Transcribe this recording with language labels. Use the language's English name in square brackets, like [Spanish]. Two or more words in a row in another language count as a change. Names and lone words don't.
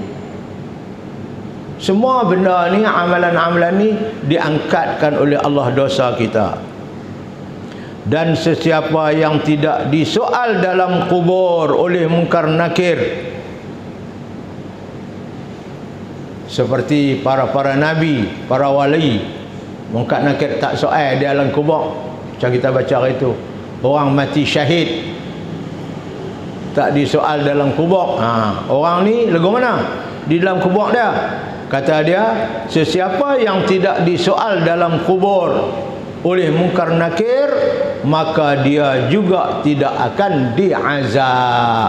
[Malay] Semua benda ni, amalan-amalan ni diangkatkan oleh Allah dosa kita. dan sesiapa yang tidak disoal dalam kubur oleh Munkar Nakir, seperti para nabi, para wali. Munkar Nakir tak soal di alam kubur. Macam kita baca hari itu, orang mati syahid tak disoal dalam kubur. Orang ni lagu mana? Di dalam kubur dia. Kata dia, sesiapa yang tidak disoal dalam kubur oleh Munkar Nakir, maka dia juga tidak akan diazab.